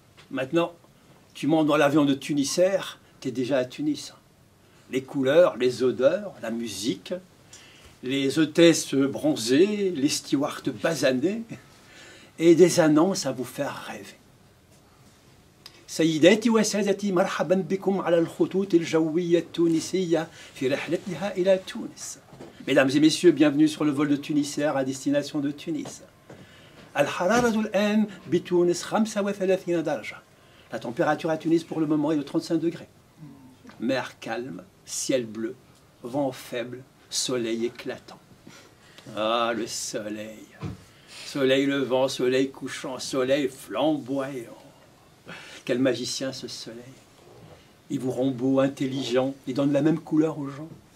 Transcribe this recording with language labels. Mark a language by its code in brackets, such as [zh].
[fr] Maintenant, tu montes dans l'avion de Tunisair, tu es déjà à Tunis. Les couleurs, les odeurs, la musique, les hôtesses bronzées, les stewards basanés, et des annonces à vous faire rêver. [ar] سيداتي وسادتي مرحبا بكم على الخطوط الجوية التونسية في رحلتها إلى تونس. [fr] Mesdames et messieurs, bienvenue sur le vol de Tunisair à destination de Tunis. [ar] الحرارة الآن بتونس 35 درجة. [fr] La température à Tunis pour le moment est de 35 degrés. Mer calme, ciel bleu, vent faible, soleil éclatant. Ah, le soleil. Soleil levant, soleil couchant, soleil flamboyant. Quel magicien ce soleil. Il vous rend beau, intelligent, il donne la même couleur aux gens.